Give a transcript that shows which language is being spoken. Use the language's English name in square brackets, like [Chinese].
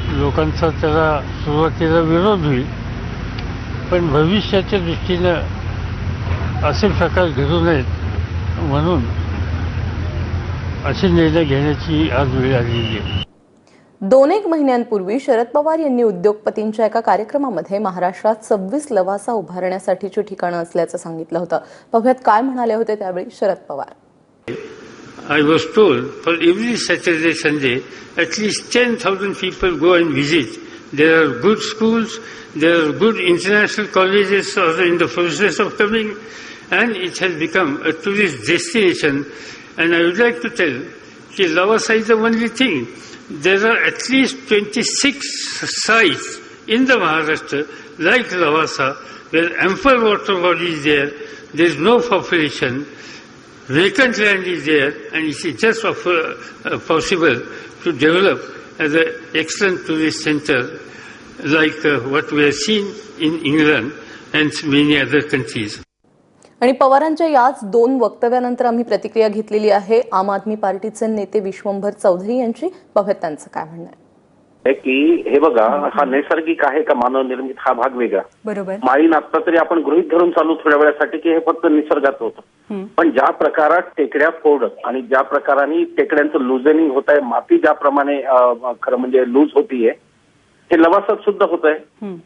[Marathi] लोकांचा त्याला सुरुवातीला विरोध होईल, पण भविष्याच्या दृष्टीनं असे प्रकार घडू नयेत म्हणून असे निर्णय घेण्याची आज वेळ आलेली आहे। 2-1 महिन्यांपूर्वी शरद पवार यांनी उद्योगपतींच्या एका कार्यक्रमामध्ये महाराष्ट्रात 26 लवासा उभारण्यासाठीची ठिकाणं असल्याचं सांगितलं होतं। पाहूयात काय म्हणाले होते त्यावेळी Sharad Pawar. [English] I was told for every Saturday, Sunday, at least 10,000 people go and visit. There are good schools, there are good international colleges are in the process of coming, and it has become a tourist destination. And I would like to tell की Lavasa is the only thing. There are at least 26 sites in the Maharashtra like Lavasa where ample water body is there. There is no population. Vacant land is there, and it is just possible to develop as an excellent tourist center like what we have seen in England and many other countries. [Marathi] आणि पवारांच्या याच 2 वक्तव्यानंतर आम्ही प्रतिक्रिया घेतलेली आहे आम आदमी पार्टीचे नेते विश्वंभर चौधरी यांची. बघत त्यांचं काय म्हणणं आहे. की हे बघा, हा नैसर्गिक आहे का मानव निर्मित, हा भाग वेगळा. बरोबर. माळीन आता तरी आपण गृहीत धरून चालू थोड्या वेळासाठी की हे फक्त निसर्गात होतं, पण ज्या प्रकारात टेकड्या फोडत आणि ज्या प्रकाराने टेकड्यांचं लुझनिंग होत आहे, माती ज्याप्रमाणे खरं म्हणजे लूज होतीये, हे लवासात सुद्धा होत आहे.